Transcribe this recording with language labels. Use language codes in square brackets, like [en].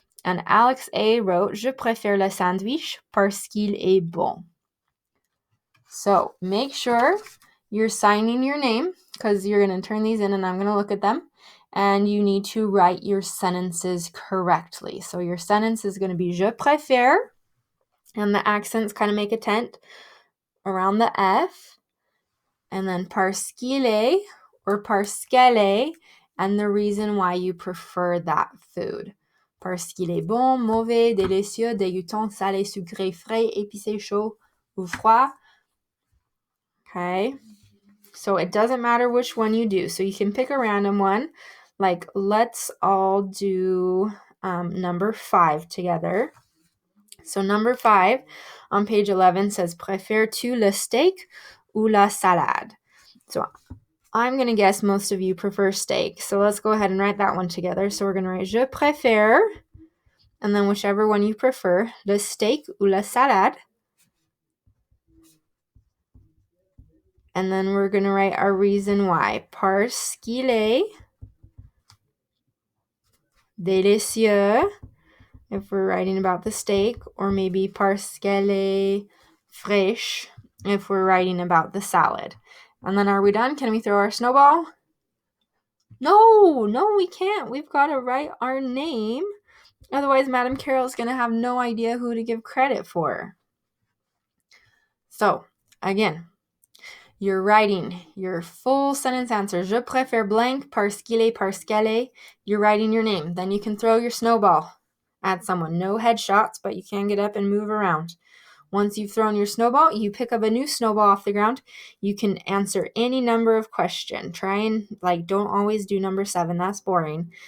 [en] And Alex A wrote, je préfère le sandwich parce qu'il est bon. So make sure you're signing your name because you're going to turn these in and I'm going to look at them. And you need to write your sentences correctly. So your sentence is going to be, je préfère, and the accents kind of make a tent around the F. And then parce qu'il est or parce qu'elle est, and the reason why you prefer that food. [fr] Parce qu'il est bon, mauvais, délicieux, dégoûtant, salé, sucré, frais, épicé, chaud ou froid. [en] Okay, so it doesn't matter which one you do. So you can pick a random one. Like, let's all do number 5 together. So number 5 on page 11 says, préfères-tu le steak ou la salade? So I'm going to guess most of you prefer steak. So let's go ahead and write that one together. So we're going to write je préfère, and then whichever one you prefer, le steak ou la salade. And then we're going to write our reason why. Parce qu'il est délicieux, if we're writing about the steak, or maybe parce qu'elle est fraîche, if we're writing about the salad. And then are we done? Can we throw our snowball? No, we can't. We've got to write our name. Otherwise, Madam Carol is going to have no idea who to give credit for. So, again, you're writing your full sentence answer. [fr] Je préfère blank, parce qu'il est, parce qu'elle est. [en] You're writing your name. Then you can throw your snowball at someone. No headshots, but you can get up and move around. Once you've thrown your snowball, you pick up a new snowball off the ground. You can answer any number of questions. Try and, don't always do number 7. That's boring.